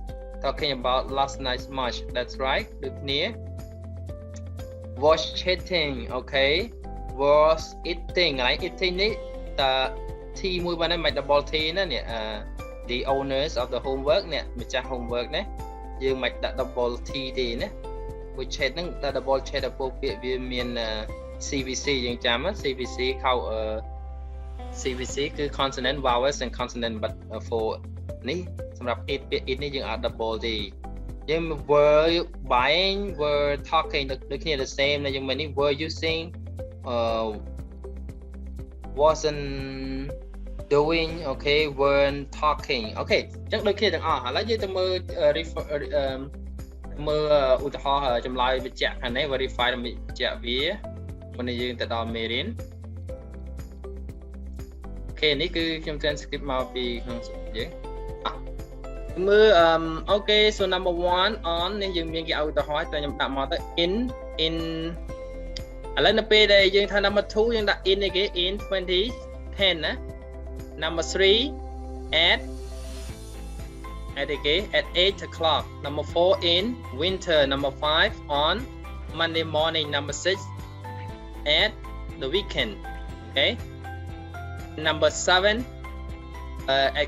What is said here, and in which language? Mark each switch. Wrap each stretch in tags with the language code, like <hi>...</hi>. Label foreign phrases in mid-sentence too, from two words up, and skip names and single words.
<en>that's right</en> <km>ដូចគ្នា</km> <en>was chatting okay was eating</en> <km>កន្លែង eating នេះតើ T មួយបានមិន</km> <en>double T</en> <km>ណានេះ</km> <en>the owners of the homework</en> <km>នេះម្ចាស់ homework ណាយើងមិនដាក់</km> <en>double T</en> <km>ទេណាព្រោះ chat ហ្នឹងដាក់</km> <en>double chat</en> <km>ដល់ពួកពាក្យវាមាន CVC យើងចាំ CVC ខៅCVC គឺ</km> <en>consonant vowels and consonant but for</en> <km>នេះសម្រាប់ it ពាក្យ it នេះយើងអាច double ទេយើង</km> <en>were buying were talking</en> <km>ដូចគ្នា</km> <en>the same</en> <km>ណាយើងមិននេះ</km> <en>were using wasn't doing okay weren't talking okay</en> <km>អញ្ចឹងដូចគ្នាទាំងអស់ឥឡូវយើងទៅមើលមើលឧទាហរណ៍ចម្លើយបញ្ជាក់ខាងនេះ verify ដើម្បីបញ្ជាក់វាមុននេះយើងទៅដល់មេរៀន អូខេនេះគឺខ្ញុំ transcript មកពីក្នុងយើងមើលអូខេ</km> <en>so number 1 on</en> <km>នេះយើងមានគេឲ្យឧទាហរណ៍តែខ្ញុំដាក់មកទៅ in ឥឡូវនៅពេលដែលយើងថា</km> <en>number 2</en> <km>យើងដាក់ in នេះគេ in 2010ណា</km> <en>number 3 at 8 o'clock number 4 in winter number 5 on Monday morning number 6 at the weekend okay number 7 at</en>